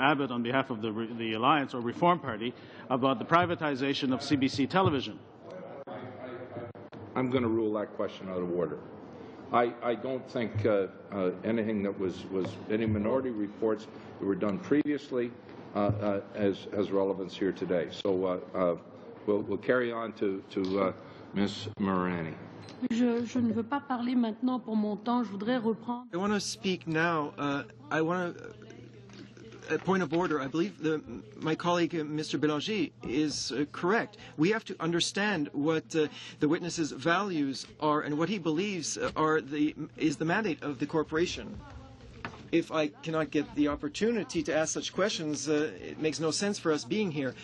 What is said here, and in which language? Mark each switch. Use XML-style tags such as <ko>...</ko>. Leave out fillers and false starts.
<en>Abbott on behalf of the Alliance or Reform Party about the privatization of CBC television? I'm going to rule that question out of order. I don't think anything that was any minority reports that were done previously has relevance here today. So we'll carry on to Ms. Marani.</en> <fr>Je ne veux pas parler maintenant pour mon temps. Je voudrais reprendre.</fr> <en>I want to speak now. I want to. A point of order. I believe my colleague, Mr. Bélanger, is correct. We have to understand what the witness's values are and what he believes is the mandate of the corporation. If I cannot get the opportunity to ask such questions, it makes no sense for us being here.</en>